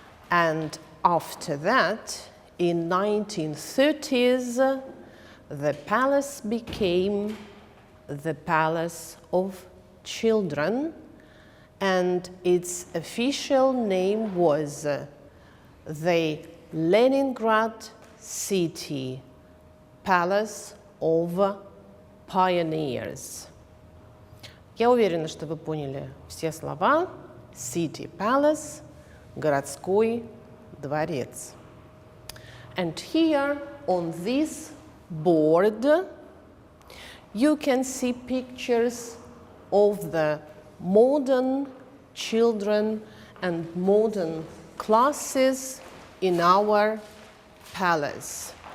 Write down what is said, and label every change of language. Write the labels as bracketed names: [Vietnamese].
[English] And after that, in 1930s, the palace became the Palace of Children, and its official name was the Leningrad City Palace of Pioneers. [Russian] Я уверена, что вы поняли все слова. City Palace, городской дворец. [English] And here on this board you can see pictures of the modern children and modern classes in our palace.